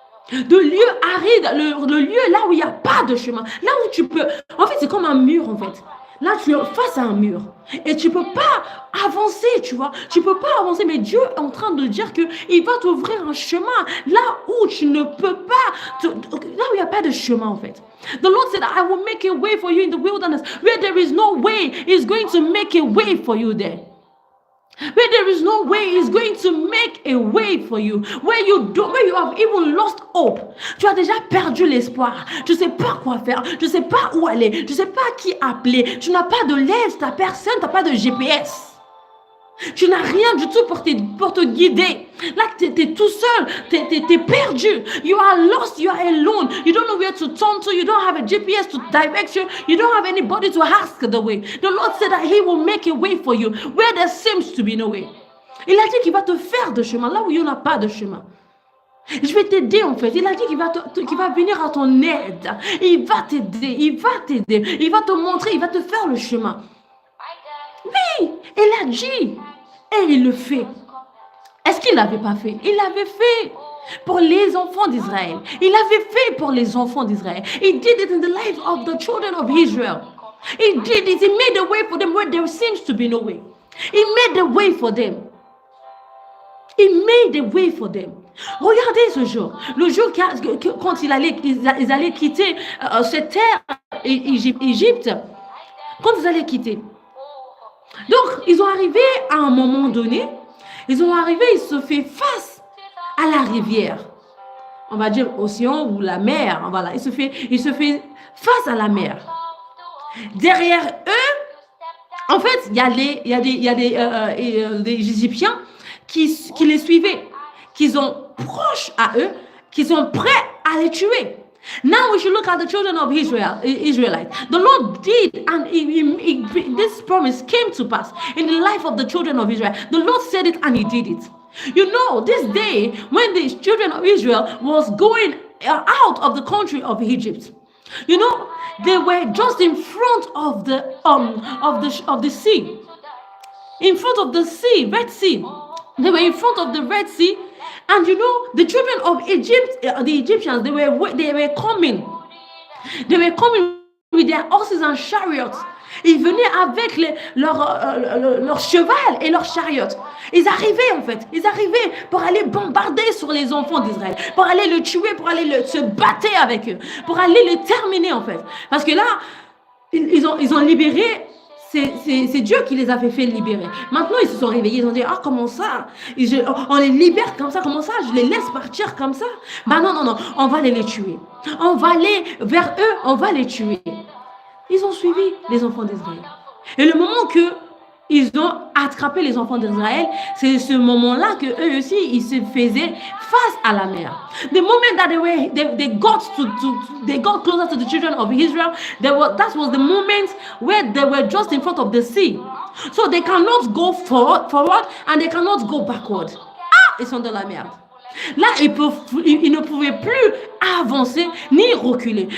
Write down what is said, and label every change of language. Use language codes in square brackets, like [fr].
[fr] De lieux arides, le lieu là où il n'y a pas de chemin. Là où tu peux... En fait, c'est comme un mur, en fait. Là, tu es face à un mur. Et tu ne peux pas avancer, tu vois. Tu ne peux pas avancer. Mais Dieu est en train de dire qu'il va t'ouvrir un chemin. Là où tu ne peux pas... Là où il n'y a pas de chemin, en fait. [en] The Lord said, I will make a way for you in the wilderness. Where there is no way, He's going to make a way for you there. Where there is no way, He's going to make a way for you. Where you have even lost hope. [fr] Tu as déjà perdu l'espoir. Tu ne sais pas quoi faire. Tu ne sais pas où aller. Tu ne sais pas qui appeler. Tu n'as pas de l'aide. Tu n'as personne. Tu n'as pas de GPS. Tu n'as rien du tout pour te guider. Là, tu es tout seul. Tu es perdu. [en] You are lost. You are alone. You don't know where to turn to. You don't have a GPS to direct you. You don't have anybody to ask the way. The Lord said that He will make a way for you where there seems to be no way. [fr] Il a dit qu'il va te faire de chemin là où il n'y en a pas de chemin. Je vais t'aider en fait. Il a dit qu'il va venir à ton aide. Il va t'aider. Il va t'aider. Il va te montrer. Il va te faire le chemin. Oui, il a dit. Et il le fait. Est-ce qu'il ne l'avait pas fait? Il l'avait fait pour les enfants d'Israël. Il l'avait fait pour les enfants d'Israël. [en] He did it in the lives of the children of Israel. He did it. He made a way for them where there seems to be no way. He made a way for them. He made a way for them. [fr] Regardez ce jour. Le jour quand ils allaient quitter cette terre, Égypte, quand ils allaient quitter. Donc, ils ont arrivé à un moment donné, ils se fait face à la rivière. On va dire océan ou la mer. Voilà, il se fait face à la mer. Derrière eux, en fait, il y a des Égyptiens qui les suivaient, qui sont proches à eux, qui sont prêts à les tuer. [en] Now we should look at the children of Israelites. The Lord did, and this promise came to pass in the life of the children of Israel. The Lord said it and He did it. You know, this day when the children of Israel was going out of the country of Egypt, you know, they were just in front of the sea, in front of the sea, Red Sea. They were in front of the Red Sea. And you know, the children of Egypt, the Egyptians, they were coming. They were coming with their horses and chariots. [fr] Ils venaient avec leur cheval et leur chariot. Ils arrivaient en fait. Ils arrivaient pour aller bombarder sur les enfants d'Israël. Pour aller le tuer, pour aller se battre avec eux. Pour aller le terminer en fait. Parce que là, ils ont libéré. C'est Dieu qui les avait fait libérer. Maintenant, ils se sont réveillés. Ils ont dit, comment ça? On les libère comme ça, comment ça? Je les laisse partir comme ça? Bah non, on va les tuer. On va aller vers eux, on va les tuer. Ils ont suivi les enfants d'Israël. Et le moment que ils ont attrapé les enfants d'Israël, c'est ce moment-là que eux aussi, ils se faisaient face à la mer. [en] The moment that they got closer to the children of Israel, that was the moment where they were just in front of the sea. So they cannot go forward and they cannot go backward. [fr] Ils sont dans la merde. Là, ils ne pouvaient plus avancer ni reculer.